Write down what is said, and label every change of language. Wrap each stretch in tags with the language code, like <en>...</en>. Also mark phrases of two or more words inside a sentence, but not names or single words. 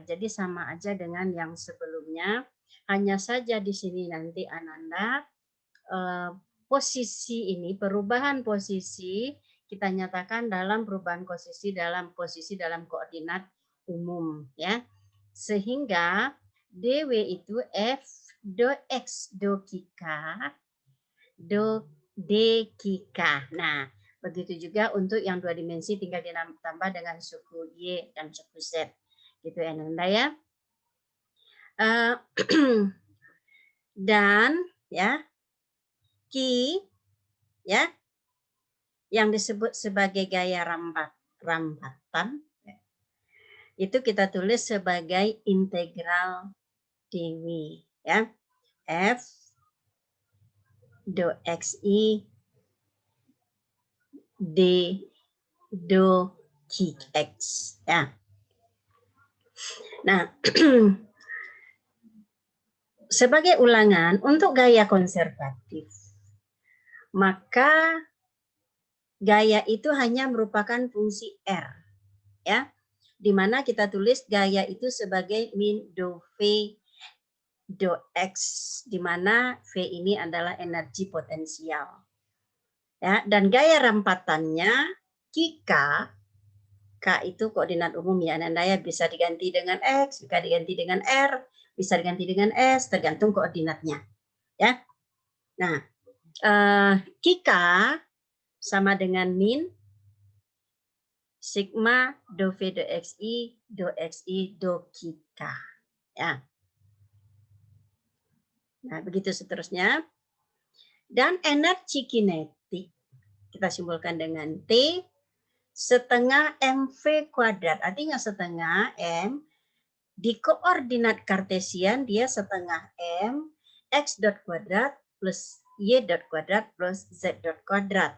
<id>Jadi sama aja dengan yang sebelumnya. Hanya saja di sini nanti Ananda posisi ini, perubahan posisi kita nyatakan dalam perubahan posisi dalam koordinat umum ya. Sehingga DW itu F do X do kika do D kika. Nah, begitu juga untuk yang dua dimensi tinggal ditambah dengan suku Y dan suku Z. Gitu ya Nanda ya. Dan ya Ki ya yang disebut sebagai gaya rambatan itu kita tulis sebagai integral dw ya. F do xi d do kx ya. Nah, sebagai ulangan untuk gaya konservatif, maka gaya itu hanya merupakan fungsi R ya, di mana kita tulis gaya itu sebagai min do V do X, di mana V ini adalah energi potensial ya, dan gaya rampatannya kika, K itu koordinat umum ya Nanda ya, bisa diganti dengan X, bisa diganti dengan R, bisa diganti dengan S, tergantung koordinatnya ya. Nah, kika sama dengan min sigma do V do XI do kika ya. Nah, begitu seterusnya. Dan energi kinetik kita simbolkan dengan T setengah mv kuadrat. Artinya setengah M di koordinat kartesian dia setengah M X dot kuadrat plus Y dot kuadrat plus Z dot kuadrat.</id>